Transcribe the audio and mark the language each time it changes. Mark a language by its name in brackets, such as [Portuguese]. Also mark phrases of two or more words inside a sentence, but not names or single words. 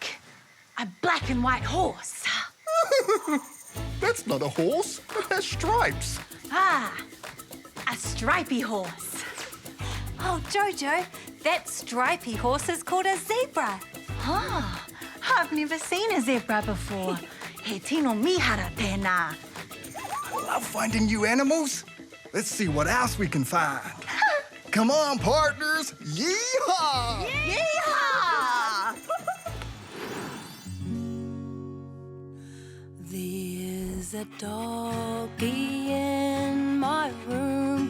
[English] A black and white horse. That's not a horse. It has stripes. Ah, a stripy horse. Oh, Jojo, that stripy horse is called a zebra. Ah, I've never seen a zebra before. [Māori] He tino mihara pēnā. [English] I love finding new animals. Let's see what else we can find. Come on, partners. Yeehaw! Yeehaw! There's a doggy in my room.